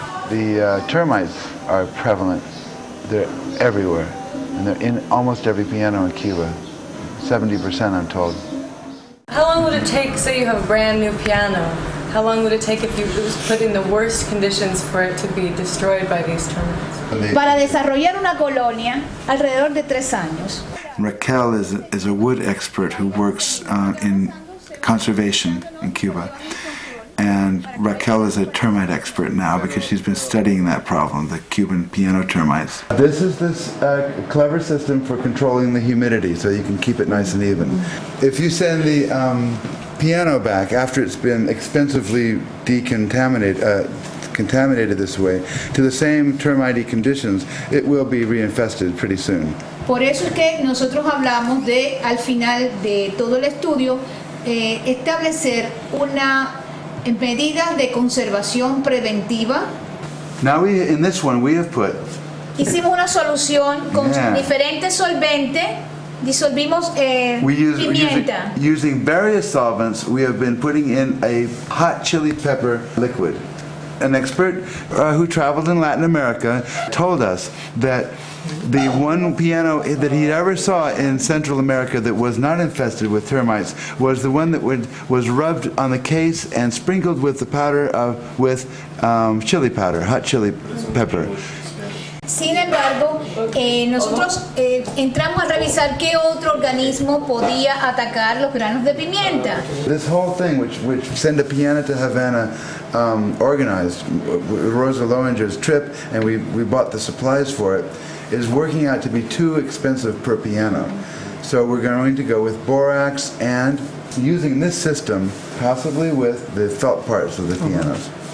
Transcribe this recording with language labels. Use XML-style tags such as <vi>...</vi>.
<en>The termites are prevalent. They're everywhere, and they're in almost every piano in Cuba. 70%, I'm told. How long would it take, say you have a brand new piano, how long would it take if it was put in the worst conditions for it to be destroyed by these termites?</en> <es>Para desarrollar una colonia, alrededor de 3 años.</es> <en>Raquel is a wood expert who works in conservation in Cuba. And Raquel is a termite expert now because she's been studying that problem, the Cuban piano termites. This is clever system for controlling the humidity so you can keep it nice and even. If you send the piano back after it's been expensively contaminated this way to the same termite conditions, it will be reinfested pretty soon.</en> <es>Por eso es que nosotros hablamos de, al final de todo el estudio, establecer una medidas de conservación preventiva.</es> <en>Now in this one we have put.</en> <es>Hicimos una solución con diferentes solventes. Disolvimos pimienta.</es> <en>Using various solvents, we have been putting in a hot chili pepper liquid. An expert who traveled in Latin America told us that the one piano that he ever saw in Central America that was not infested with termites was the one that was rubbed on the case and sprinkled with the powder with chili powder, hot chili pepper.</en> <es>Sin embargo, nosotros entramos a revisar qué otro organismo podía atacar los granos de pimienta.</es> <en>This whole thing, which sent a Piana to Havana, organized Rosa Lowenger's trip, and we bought the supplies for it, is working out to be too expensive per piano. So we're going to go with borax and using this system, possibly with the felt parts of the pianos.</en>